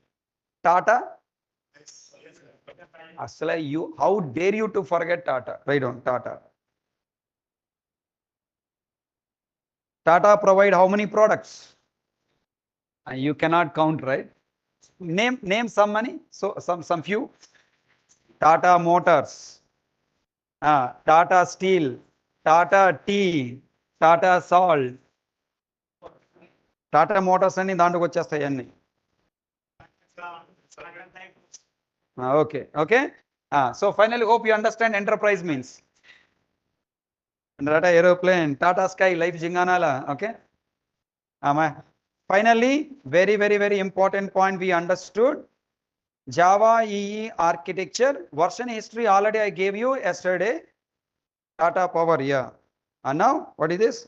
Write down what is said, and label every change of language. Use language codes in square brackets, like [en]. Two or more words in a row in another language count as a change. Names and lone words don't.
[en] Tata, Asla, you, how dare you to forget Tata? Write down Tata. Tata provide how many products? You cannot count, right? Name some money. So some few. [te] Tata Motors, Tata Steel, Tata Tea, Tata Salt, Tata Motors అని దాంట్లోకి వచ్చేస్తాయి అన్ని. [en] Okay. So finally hope you understand enterprise means. Tata aeroplane, Tata Sky, Life Jinganala. Okay. Finally, very important point we understood. Java EE architecture version history already I gave you yesterday. Tata Power, yeah. And now what is this?